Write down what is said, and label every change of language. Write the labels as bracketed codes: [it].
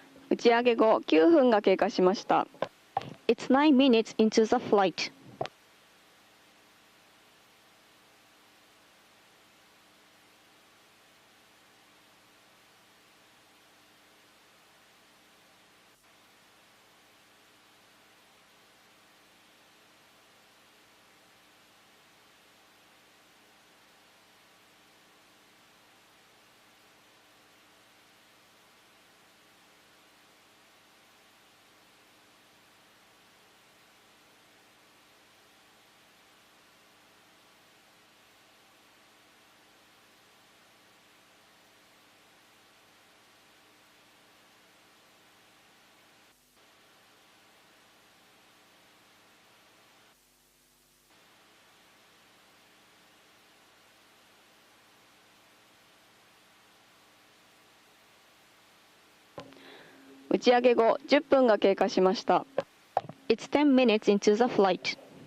[ja] 打ち上げ後9分が経過しました。 [en] It's 9 minutes into the flight. [ja] 打ち上げ後10分が経過しました。 [en] It's 10 minutes into the flight.